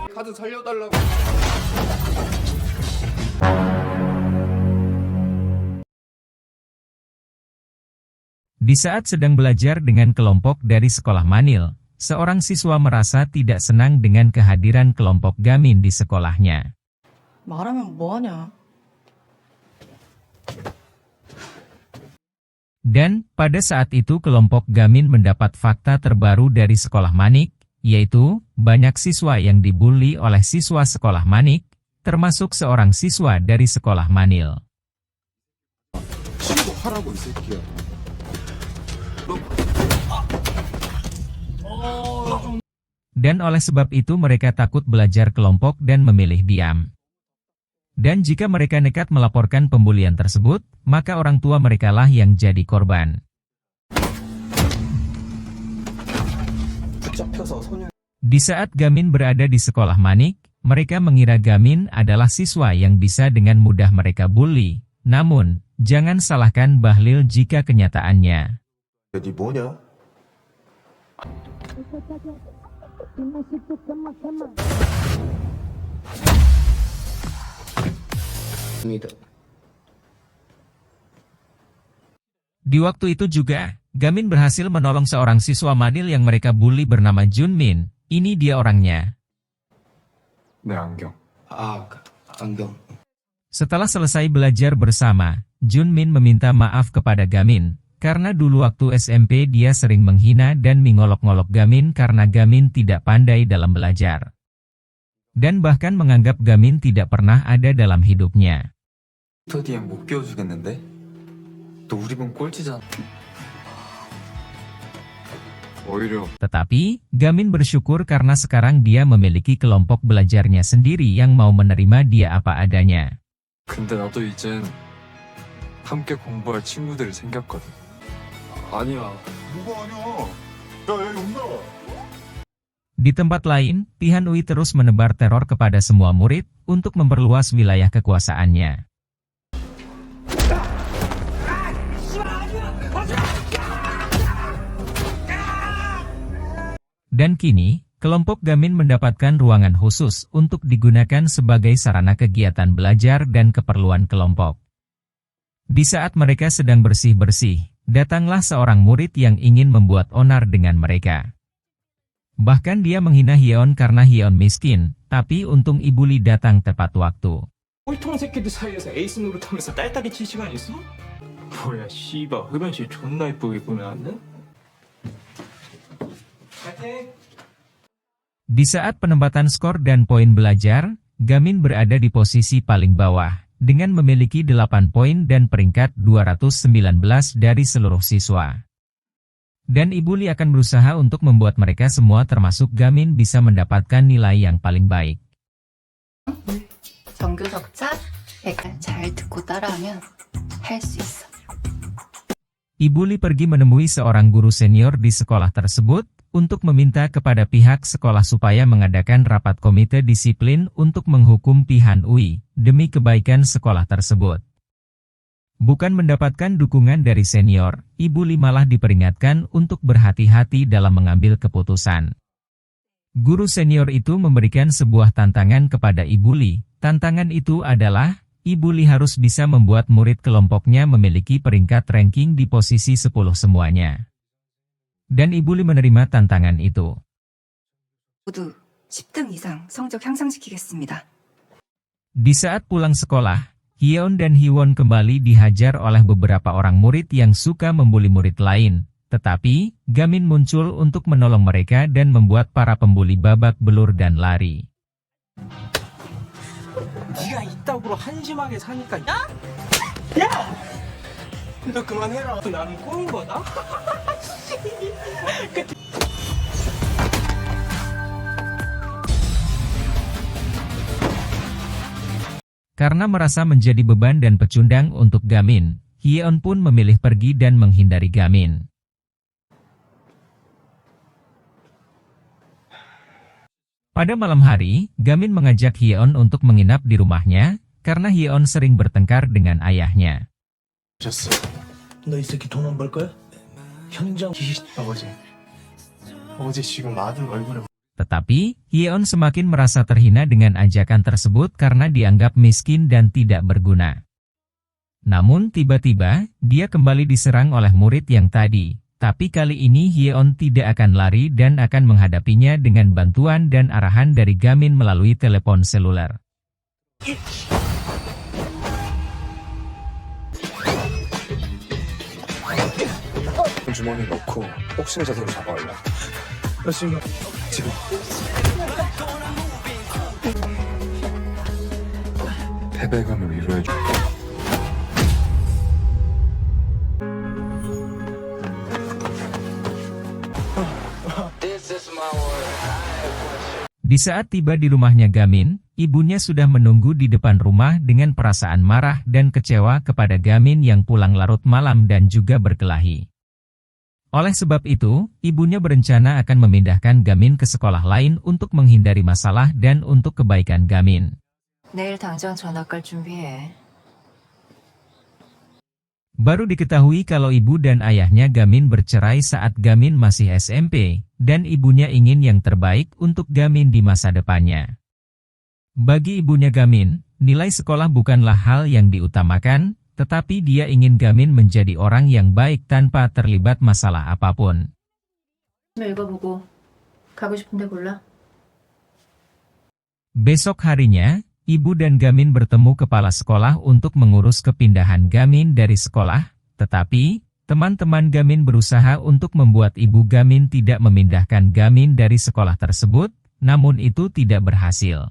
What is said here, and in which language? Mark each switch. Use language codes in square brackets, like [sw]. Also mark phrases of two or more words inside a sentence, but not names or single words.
[ko] 좀 살려달라고. [id] Di saat sedang belajar dengan kelompok dari sekolah Manil, seorang siswa merasa tidak senang dengan kehadiran kelompok Gamin di sekolahnya. [ko] 말하면 뭐하냐? [id] Dan, pada saat itu kelompok Gamin mendapat fakta terbaru dari sekolah Manik, yaitu, banyak siswa yang dibully oleh siswa sekolah Manik, termasuk seorang siswa dari sekolah Manil. [ko] 하라고 이 새끼야. [id] Dan oleh sebab itu mereka takut belajar kelompok dan memilih diam. Dan jika mereka nekat melaporkan pembulian tersebut, maka orang tua merekalah yang jadi korban. Di saat Gamin berada di sekolah Manik, mereka mengira Gamin adalah siswa yang bisa dengan mudah mereka bully. Namun, jangan salahkan Bahlil jika kenyataannya. [ko] 니 뭐냐? [id] Di waktu itu juga, Gamin berhasil menolong seorang siswa Manil yang mereka bully bernama Junmin. Ini dia orangnya. [ko] 내 안경. 안경. [id] Setelah selesai belajar bersama, Junmin meminta maaf kepada Gamin, karena dulu waktu SMP dia sering menghina dan mengolok-ngolok Gamin karena Gamin tidak pandai dalam belajar. Dan bahkan menganggap Gamin tidak pernah ada dalam hidupnya. [ko] 스터디엔 못 끼워주겠는데? 너 우리 반 꼴찌잖아. 오히려 [id] Tetapi, Gamin bersyukur karena sekarang dia memiliki kelompok belajarnya sendiri yang mau menerima dia apa adanya. [ko] 근데 나도 이젠 함께 공부할 친구들이 생겼거든. 아니야. 뭐가 아니야? 야, 얘 온다. [id] Di tempat lain, Tihan Ui terus menebar teror kepada semua murid untuk memperluas wilayah kekuasaannya. Dan kini, kelompok Gamin mendapatkan ruangan khusus untuk digunakan sebagai sarana kegiatan belajar dan keperluan kelompok. Di saat mereka sedang bersih-bersih, datanglah seorang murid yang ingin membuat onar dengan mereka. Bahkan dia menghina Hyeon karena Hyeon miskin, tapi untung Ibu Lee datang tepat waktu. [ko] 꼴통 새끼들 사이에서 에이스 노릇하면서 딸딸이 칠 시간 있어? 뭐야 씨발 흡연실 존나 이쁘게 꾸며놨네? 파이팅! [id] Di saat penempatan skor dan poin belajar, Gamin berada di posisi paling bawah, dengan memiliki 8 poin dan peringkat 219 dari seluruh siswa. Dan Ibu Lee akan berusaha untuk membuat mereka semua termasuk Gamin bisa mendapatkan nilai yang paling baik. [ko] 정규적자 100잘 듣고 따라하면 할 수 있어. [id] Ibu Lee pergi menemui seorang guru senior di sekolah tersebut, untuk meminta kepada pihak sekolah supaya mengadakan rapat komite disiplin untuk menghukum Tihan Ui, demi kebaikan sekolah tersebut. Bukan mendapatkan dukungan dari senior, Ibu Lee malah diperingatkan untuk berhati-hati dalam mengambil keputusan. Guru senior itu memberikan sebuah tantangan kepada Ibu Lee. Tantangan itu adalah, Ibu Lee harus bisa membuat murid kelompoknya memiliki peringkat ranking di posisi 10 semuanya. Dan Ibu Lee menerima tantangan itu. [ko] 모두 10등 이상 성적 향상시키겠습니다. [id] Di saat pulang sekolah, Hyeon dan Hiwon kembali dihajar oleh beberapa orang murid yang suka membuli murid lain. Tetapi, Gamin muncul untuk menolong mereka dan membuat para pembuli babak belur dan lari. [ko] 네가 이따구로 한심하게 사니까 야! 야! 너 그만해라. 나는 꼬인 거다. [id] Karena merasa menjadi beban dan pecundang untuk Gamin, Hyeon pun memilih pergi dan menghindari Gamin. Pada malam hari, Gamin mengajak Hyeon untuk menginap di rumahnya, karena Hyeon sering bertengkar dengan ayahnya. [ko] 너 이 새끼 돈 안 벌 거야? 현장 아버지 지금 아들 얼굴에 [id] Tetapi, Hyeon semakin merasa terhina dengan ajakan tersebut karena dianggap miskin dan tidak berguna. Namun tiba-tiba, dia kembali diserang oleh murid yang tadi. Tapi kali ini Hyeon tidak akan lari dan akan menghadapinya dengan bantuan dan arahan dari Gamin melalui telepon seluler. [ko] 주머니에 넣고 복싱 자세로 잡아올라. 열심히 지금 패배감을 위로해줘. [id] Di saat tiba di rumahnya Gamin, ibunya sudah menunggu di depan rumah dengan perasaan marah dan kecewa kepada Gamin yang pulang larut malam dan juga berkelahi. Oleh sebab itu, ibunya berencana akan memindahkan Gamin ke sekolah lain untuk menghindari masalah dan untuk kebaikan Gamin. [ko] 내일 당장 전학 갈 준비해. [id] Baru diketahui kalau ibu dan ayahnya Gamin bercerai saat Gamin masih SMP, dan ibunya ingin yang terbaik untuk Gamin di masa depannya. Bagi ibunya Gamin, nilai sekolah bukanlah hal yang diutamakan, tetapi dia ingin Gamin menjadi orang yang baik tanpa terlibat masalah apapun. [ko] 읽어보고 가고 싶은데 골라. [id] Besok harinya, ibu dan Gamin bertemu kepala sekolah untuk mengurus kepindahan Gamin dari sekolah, tetapi teman-teman Gamin berusaha untuk membuat ibu Gamin tidak memindahkan Gamin dari sekolah tersebut, namun itu tidak berhasil.